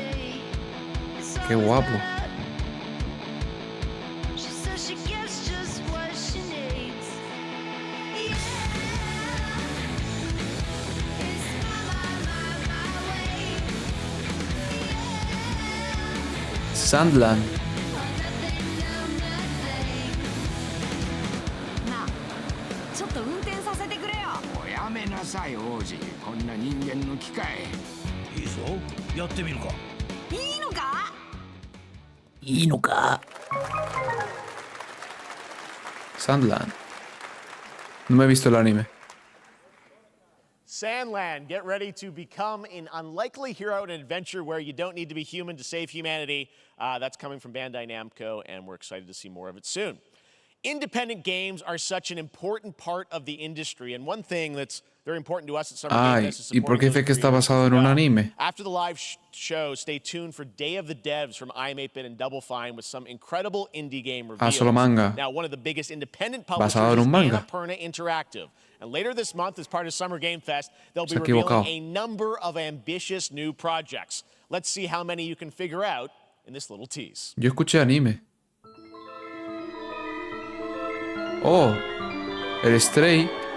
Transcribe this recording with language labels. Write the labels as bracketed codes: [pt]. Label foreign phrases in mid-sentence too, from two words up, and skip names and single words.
[es] Qué guapo. Sandland. [ja] ちょっと運転させてくれよ。おやめなさい王子、こんな人間の機械。いいぞ、やってみるか。いいのか？いいのか? Sandland. [es] No me he visto el anime. [en] Sandland, get ready to become an unlikely hero in an adventure where you don't need to be human to save humanity. That's coming from Bandai Namco, and we're excited to see more of it soon. Independent games are such an important part of the industry, and one thing that's very important to us at Summer Game Fest is [es] ¿Y por qué [en] supporting [es] dice que [en] those [es] está [en] creators [es] basado [en] as [es] en un [en] well. [es] anime? [en] After the live show, stay tuned for Day of the Devs from I'm8bit and Double Fine with some incredible indie game reveals. [es] Solo manga. [en] Now, one of the biggest independent [es] Basado en [en] publishers is [es] un manga. [en] Annapurna Interactive. And later this month, as part of Summer Game Fest, they'll be [es] Se ha [en] revealing [es] equivocado. [en] a number of ambitious new projects. Let's see how many you can figure out in this little tease. [es] Yo escuché anime. Oh, el Stray.